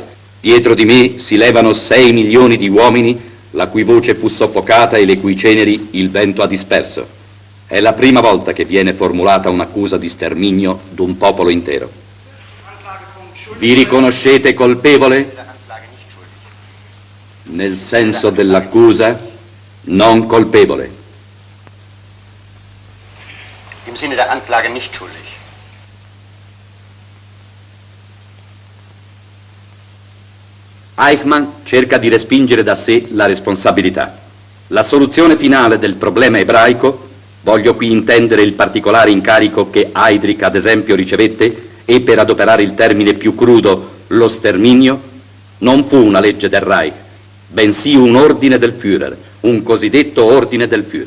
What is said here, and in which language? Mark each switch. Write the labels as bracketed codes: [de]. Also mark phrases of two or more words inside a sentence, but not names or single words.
[it] Dietro di me si levano 6 milioni di uomini la cui voce fu soffocata e le cui ceneri il vento ha disperso. È la prima volta che viene formulata un'accusa di sterminio d'un popolo intero. Vi riconoscete colpevole? Nel senso dell'accusa, non colpevole. [de] Im Sinne der Anklage nicht schuldig. [it] Eichmann cerca di respingere da sé la responsabilità. La soluzione finale del problema ebraico, voglio qui intendere il particolare incarico che Heydrich ad esempio ricevette e per adoperare il termine più crudo, lo sterminio, non fu una legge del Reich, bensì un ordine del Führer, un cosiddetto ordine del Führer.